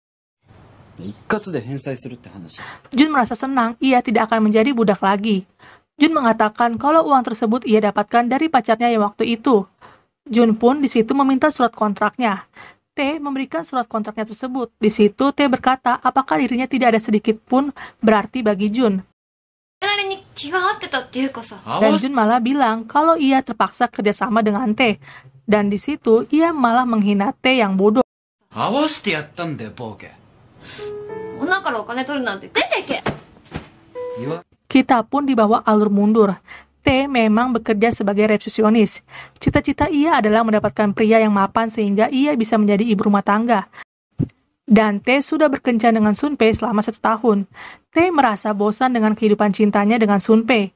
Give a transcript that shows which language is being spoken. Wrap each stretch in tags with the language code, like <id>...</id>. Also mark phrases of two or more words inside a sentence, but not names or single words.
<id>Jun merasa senang, ia tidak akan menjadi budak lagi. Jun mengatakan kalau uang tersebut ia dapatkan dari pacarnya yang waktu itu. Jun pun di situ meminta surat kontraknya. Tae memberikan surat kontraknya tersebut. Di situ Tae berkata apakah dirinya tidak ada sedikit pun berarti bagi Jun.</id> <ja>気が合ってたっていうかさ。</ja> <id>Dan Jun malah bilang kalau ia terpaksa kerjasama dengan Tae. Dan di situ ia malah menghina Tae yang bodoh.</id> <ja>合わせてやったんだよ、ボーケ。女からお金取るなんて出てけ。</ja> <id>Kita pun dibawa alur mundur. Tae memang bekerja sebagai resepsionis. Cita-cita ia adalah mendapatkan pria yang mapan sehingga ia bisa menjadi ibu rumah tangga. Dan Tae sudah berkencan dengan Sunpei selama 1 tahun. Tae merasa bosan dengan kehidupan cintanya dengan Sunpei.</id>